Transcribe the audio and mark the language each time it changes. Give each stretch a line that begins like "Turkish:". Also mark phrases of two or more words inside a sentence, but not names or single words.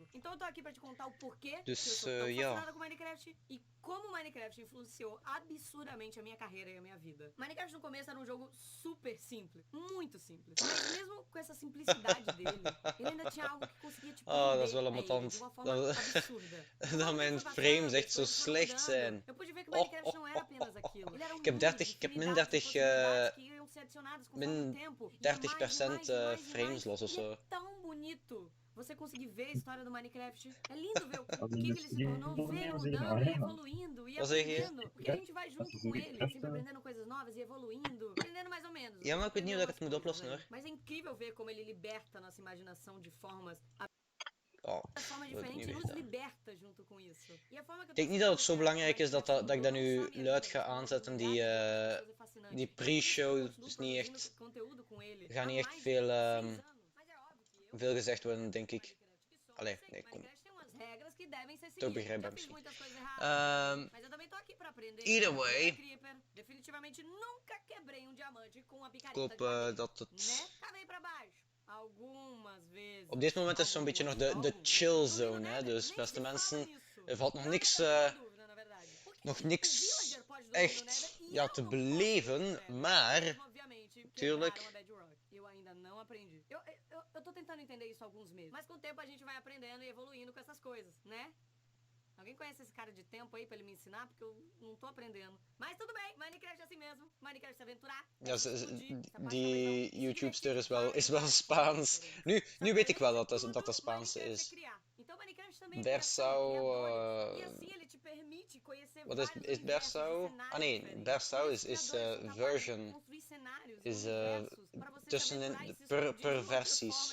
Portuguese: Então eu tô aqui pra te contar o porquê que eu sou tão fascinada com Minecraft e como Minecraft influenciou absurdamente a minha carreira e a minha vida. Minecraft no começo era um jogo super simples, muito simples. Mas mesmo com essa simplicidade dele, ele ainda tinha algo que conseguia te
Dutch: dat is wel
Portuguese: prender
Dutch: ambetant.
Portuguese: de uma forma absurda.
Dutch: Dat mijn frames echt zo slecht zijn.
Portuguese: Eu pude ver que Minecraft não era apenas aquilo. Ele era um
Dutch: Ik heb min 30% frames los of zo.
Portuguese: É tão bonito você conseguir ver a história do Minecraft. É lindo ver o que ele se tornou, ver mudando e evoluindo e aprendendo. Porque a gente vai junto com ele, sempre aprendendo coisas novas e evoluindo, aprendendo mais ou menos.
Dutch: Ja, maar ik weet niet hoe dat ik het moet oplossen hoor.
Portuguese: Mas é incrível ver como ele liberta nossa imaginação de formas Oh, diferentes e nos liberta junto com isso.
Dutch: Ik denk niet dat het zo belangrijk is dat ik dat nu luid ga aanzetten, die pre-show. Dus niet echt, er gaat niet echt veel gezegd worden, denk ik. Allee, nee, kom. Toch begrijpbaar misschien.
English: Either way.
Dutch: Ik hoop dat het... Op dit moment is het zo'n beetje nog de
English: chill zone,
Dutch: hè. Dus beste mensen, er valt nog niks echt te beleven, maar tuurlijk.
Portuguese: Eu tô tentando entender isso há alguns meses, mas com o tempo a gente vai aprendendo e evoluindo com essas coisas, né? Alguém conhece esse cara de tempo aí pra ele me ensinar? Porque eu não tô aprendendo. Mas tudo bem, Minecraft é assim mesmo. Minecraft se aventurar.
Dutch: Ja, die YouTubester is wel Spaans. Nu weet ik wel dat dat Spaans is. Bersau... Wat is Bersau? Ah nee, Bersau is version. Is tussenin per versies.